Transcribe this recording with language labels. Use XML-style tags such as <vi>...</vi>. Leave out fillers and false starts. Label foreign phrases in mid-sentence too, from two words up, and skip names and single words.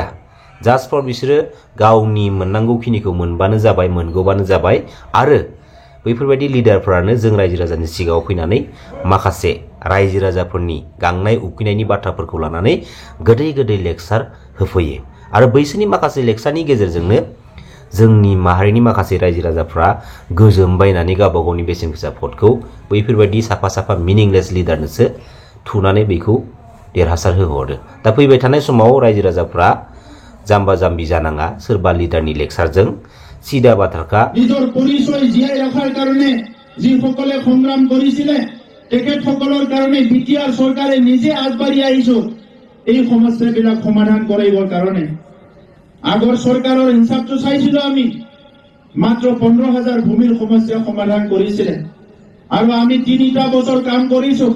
<en>just for</en> <brx>बिसोरो गावनि मोननांगौखिनिखौ मोनबानो जाबाय, मोनगौबानो जाबाय आरो बैफोरबायदि लिडारफोरानो जों रायजो राजानि सिगाङाव फैनानै माखासे रायजो राजाफोरनि गांनाय उखैनायनि बाथ्राफोरखौ लानानै गोदै गोदै लेक्सार होफैयो आरो बैसोरनि माखासे लेक्सारनि गेजेरजोंनो जोंनि माहारिनि माखासे रायजो राजाफ्रा गोजोमबायनानै गावबा गावनि बेसेन गोसा भटखौ बैफोरबायदि साफा साफा मिनिंलेस लिडारनोसो थुनानै बेखौ देरहासार होहरो। दा फैबाय थानाय समाव रायजो राजाफ्रा जाम्बा जाम्बि जानाङा सोरबा लिडारनि लेक्सारजों সিধা বাথাকা</brx> <as>নিজৰ পৰিচয় জীয়াই ৰখাৰ কাৰণে যিসকলে সংগ্ৰাম কৰিছিলে তেখেতসকলৰ কাৰণে বিটিআৰ চৰকাৰে নিজে আগবাঢ়ি আহিছো এই সমস্যাবিলাক সমাধান কৰিবৰ কাৰণে। আগৰ চৰকাৰৰ হিচাপটো চাইছিলো আমি, মাত্ৰ 15,000 ভূমিৰ সমস্যা সমাধান কৰিছিলে আৰু আমি 3টা বছৰ কাম কৰিছো।</as>